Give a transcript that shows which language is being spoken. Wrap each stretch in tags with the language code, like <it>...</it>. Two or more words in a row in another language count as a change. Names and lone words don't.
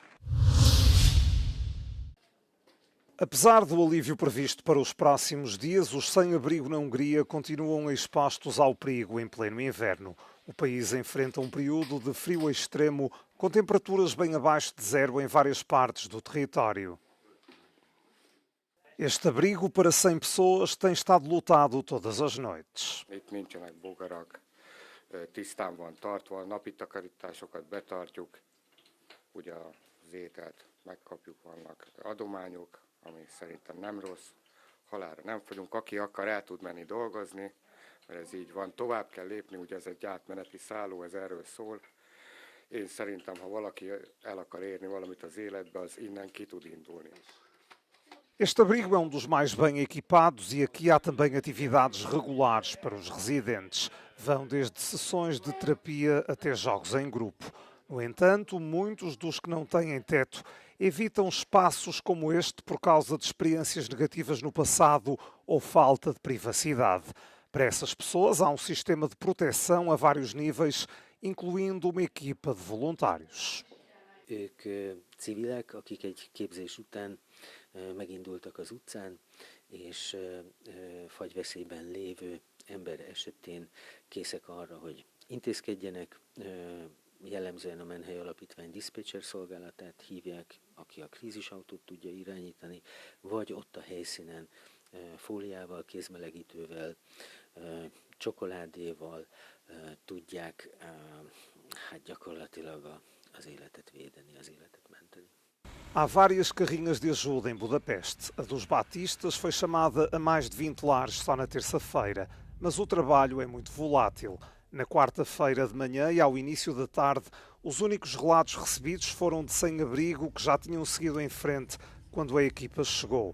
<pt>Apesar do alívio previsto para os próximos dias, os sem-abrigo na Hungria continuam expostos ao perigo em pleno inverno. O país enfrenta um período de frio extremo, com temperaturas bem abaixo de zero em várias partes do território. Este abrigo para 100 pessoas tem estado lotado todas as noites.</pt> <hu>Nincsenek bogarak, tisztán van tartva, napi takarításokat betartjuk, ugye az ételt megkapjuk, vannak adományok, ami szerintem nem rossz. Halálra nem fogyunk, aki akar el tud menni dolgozni, mert ez így van. Tovább kell lépni, ugye ez egy átmeneti szálló, ez erről szól. Én szerintem, ha valaki el akar érni valamit az életbe, az innen ki tud indulni.</hu> <pt>Este abrigo é dos mais bem equipados e aqui há também atividades regulares para os residentes. Vão desde sessões de terapia até jogos em grupo. No entanto, muitos dos que não têm teto evitam espaços como este por causa de experiências negativas no passado ou falta de privacidade. Para essas pessoas, há um sistema de proteção a vários níveis, incluindo uma equipa de voluntários.</pt> <hu>Ők civilek, akik egy képzés után megindultak az utcán, és fagyveszélyben lévő ember esetén készek arra, hogy intézkedjenek. Jellemzően a Menhely Alapítvány diszpécser szolgálatát hívják, aki a krízisautót tudja irányítani, vagy ott a helyszínen fóliával, kézmelegítővel, csokoládéval tudják gyakorlatilag az életet védeni, az életet menteni.</hu> <pt>Há várias carrinhas de ajuda em Budapeste. A dos batistas foi chamada a mais de 20 lares só na terça-feira, mas o trabalho é muito volátil. Na quarta-feira de manhã e ao início da tarde, os únicos relatos recebidos foram de sem-abrigo que já tinham seguido em frente quando a equipa chegou.</pt>